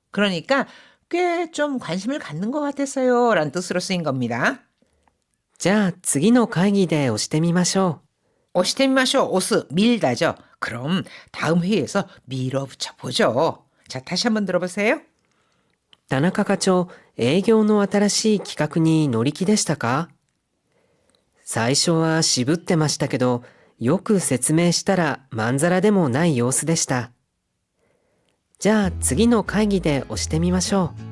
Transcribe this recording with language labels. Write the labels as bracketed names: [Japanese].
[Korean] 그러니까 꽤 좀 관심을 갖는 것 같았어요 라는 뜻으로 쓰인 겁니다. [Japanese] じゃあ次の会議で押してみましょう。 오시테미마쇼 오스 [Korean] 밀다죠. 그럼 다음 회의에서 밀어붙여 보죠. 자, 다시 한번 들어보세요. [Japanese] 田中課長、営業の新しい企画に乗り気でしたか？最初は渋ってましたけど、よく説明したらまんざらでもない様子でした。じゃあ次の会議で押してみましょ